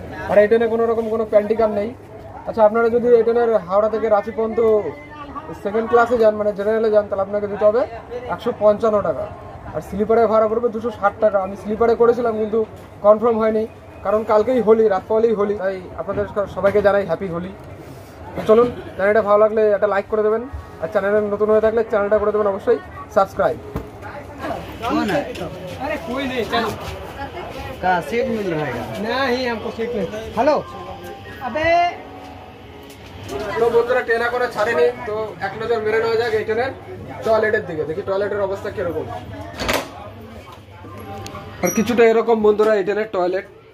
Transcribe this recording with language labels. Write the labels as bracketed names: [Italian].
[Bangla] আর এই ট্রেনে কোনো রকম কোনো প্যান্টিকার নেই। আচ্ছা, আপনারা যদি এই ট্রেনের হাওড়া থেকে রাঁচি পর্যন্ত সেকেন্ড ক্লাসে যান, মানে জেনারেলে যান, তাহলে আপনাকে দিতে হবে 155 টাকা। আর স্লিপারে ভাড়া পড়বে 260 টাকা। আমি স্লিপারে করেছিলাম, কিন্তু কনফার্ম হয়নি, কারণ কালকেই হোলি, রাত পাওয়ালেই হোলি। তাই আপনাদের সবাইকে জানাই হ্যাপি হোলি। তো চলুন, চ্যানেলটা ভালো লাগলে একটা লাইক করে দেবেন, আর চ্যানেলে নতুন হয়ে থাকলে চ্যানেলটা করে দেবেন অবশ্যই সাবস্ক্রাইব। [Hindi] अरे कोई नहीं, चलो का सीट मिल रहा है? नहीं, हमको सीट नहीं। हेलो, अबे [Bangla] তো বন্ধুরা ট্রেন করে ছাড়েনি, তো এক নজর মেরে নেওয়া যাক এই ট্রেনের টয়লেটের দিকে। দেখি টয়লেটের অবস্থা কিরকম। আর কিছুটা এরকম বন্ধুরা এই ট্রেনের টয়লেট।